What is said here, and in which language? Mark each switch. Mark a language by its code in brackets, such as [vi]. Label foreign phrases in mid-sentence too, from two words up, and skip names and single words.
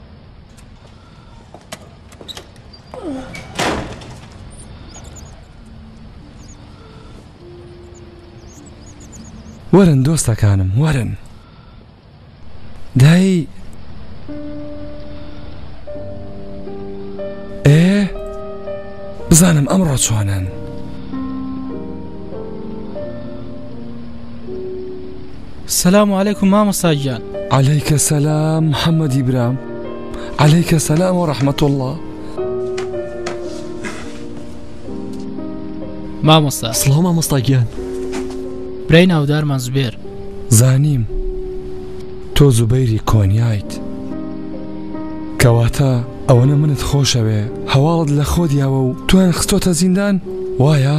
[ckb] وەرن دۆستەکانم وەرن دای بزانم ئەمڕۆ چۆنن. [ar] السلام عليكم [ckb] مامۆستا گیان. [ar] عليك السلام [ckb] محەممەدی برام. [ar] عليك السلام ورحمة الله. [ckb] مامۆستا سڵاو مامۆستا گیان. برای ناودارمان زوبێر. زانیم تۆ زوبەیری کۆنیایت کەواتە ئەوەنە منت خۆشەوێ هەواڵت لە خۆدیاوە و توان خستۆتە زیندان وایە؟